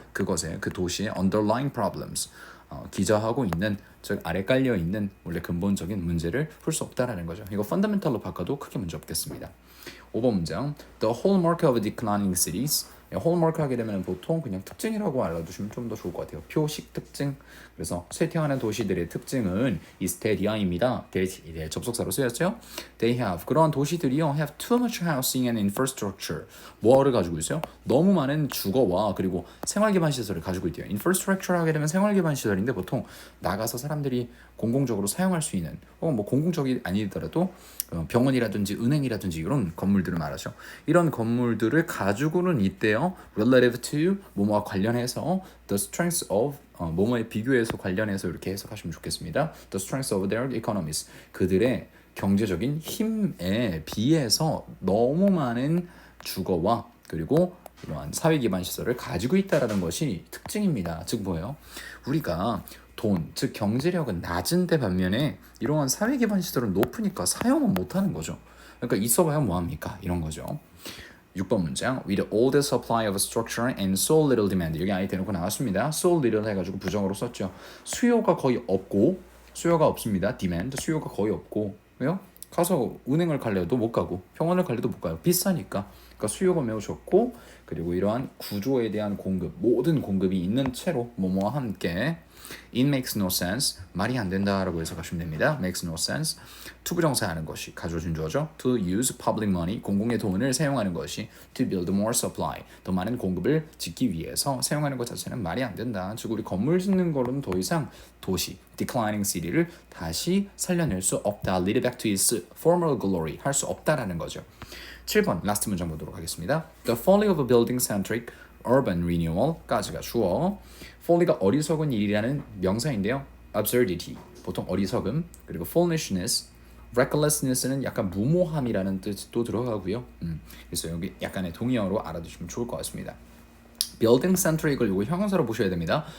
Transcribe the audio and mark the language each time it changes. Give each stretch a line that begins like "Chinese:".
Korean: 그것의 그 도시의
English: underlying problems
Korean: 기저하고 있는 즉 아래 깔려 있는 원래 근본적인 문제를 풀 수 없다라는 거죠. 이거 fundamental로 바꿔도 크게 문제 없겠습니다. 5번 문장
English: The hallmark of declining cities
Korean: 홀마크 하게 되면 보통 그냥 특징이라고 알아두시면 좀 더 좋을 것 같아요. 표식 특징. 그래서 쇠퇴하는 도시들의 특징은 이스테디아입니다. 접속사로 쓰였죠.
English: They have
Korean: 그러한 도시들이요
English: have too much housing and infrastructure.
Korean: 뭐를 가지고 있어요? 너무 많은 주거와 그리고 생활기반 시설을 가지고 있대요. infrastructure 하게 되면 생활기반 시설인데 보통 나가서 사람들이 공공적으로 사용할 수 있는 혹은 뭐 공공적이 아니더라도 병원이라든지 은행이라든지 이런 건물들을 말하죠. 이런 건물들을 가지고는 있대요.
English: Relative to
Korean: 뭐뭐와 관련해서
English: the strengths of
Korean: 뭐뭐에 비교해서 관련해서 이렇게 해석하시면 좋겠습니다.
English: The strengths of their economies
Korean: 그들의 경제적인 힘에 비해서 너무 많은 주거와 그리고 이러한 사회 기반 시설을 가지고 있다라는 것이 특징입니다. 즉 뭐예요? 우리가 돈, 즉 경제력은 낮은데 반면에 이러한 사회 기반 시설은 높으니까 사용은 못하는 거죠. 그러니까 있어봐야 뭐합니까? 이런 거죠. 6번 문장
English: With all the supply of structure and so little demand
Korean: 여기 아예 대놓고 나왔습니다.
English: So little
Korean: 해가지고 부정어로 썼죠. 수요가 거의 없고 수요가 없습니다. demand 수요가 거의 없고 왜요? 가서 은행을 갈래도 못 가고 병원을 갈래도 못 가요. 비싸니까. 그러니까 수요가 매우 적고 그리고 이러한 구조에 대한 공급, 모든 공급이 있는 채로 뭐뭐와 함께
English: It makes no sense.
Korean: 말이 안 된다라고 해석하시면 됩니다.
English: Makes no sense.
Korean: 투부정사하는 것이 가져준 주어죠.
English: To use public money.
Korean: 공공의 돈을 사용하는 것이
English: to build more supply.
Korean: 더 많은 공급을 짓기 위해서 사용하는 것 자체는 말이 안 된다. 즉 우리 건물 짓는 거로는 더 이상 도시,
English: declining city
Korean: 를 다시 살려낼 수 없다.
English: Lead back to its former glory.
Korean: 할 수 없다라는 거죠. 7번 라스트 문장 보도록 하겠습니다.
English: The folly of a building-centric urban renewal까지가 주어.
Korean: folly가 어리석은 일이라는 명사인데요. absurdity, 보통 어리석음, 그리고 foolishness, recklessness는 약간 무모함이라는 뜻도 들어가고요. 그래서 여기 약간의 동의어로 알아두시면 좋을 것 같습니다. building-centric을 이거 형용사로 보셔야 됩니다.